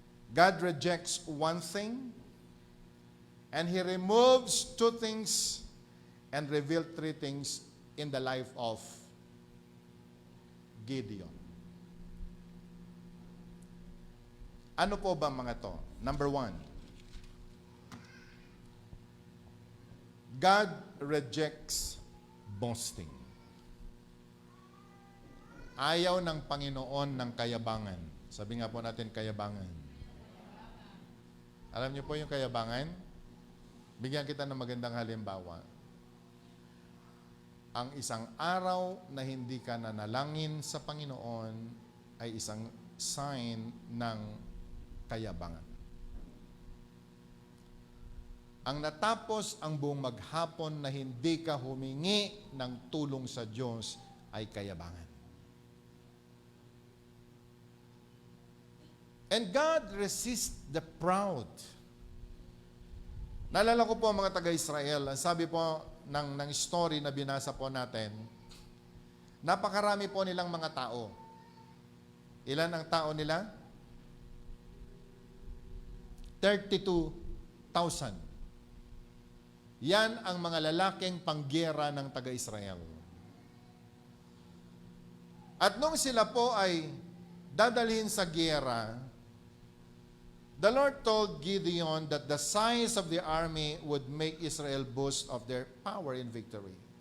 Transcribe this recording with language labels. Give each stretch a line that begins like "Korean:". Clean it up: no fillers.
English: God rejects one thing, and He removes two things, and revealed three things in the life of Gideon.
Filipino: Ano po ba mga to?
English: Number one, God rejects boasting.
Filipino: Ayaw ng Panginoon ng kayabangan. Sabi nga po natin, kayabangan. Alam niyo po yung kayabangan? Bigyan kita ng magandang halimbawa. Ang isang araw na hindi ka nanalangin sa Panginoon ay isang sign ng kayabangan. Ang natapos ang buong maghapon na hindi ka humingi ng tulong sa Diyos ay kayabangan.
English: And God resists the proud.
Filipino: Naalala ko po mga taga-Israel, ang sabi po ng story na binasa po natin, napakarami po nilang mga tao. Ilan ang tao nila? 32,000. Yan ang mga lalaking panggera ng taga-Israel. At nung sila po ay dadalhin sa giyera,
English: the Lord told Gideon that the size of the army would make Israel boast of their power in victory.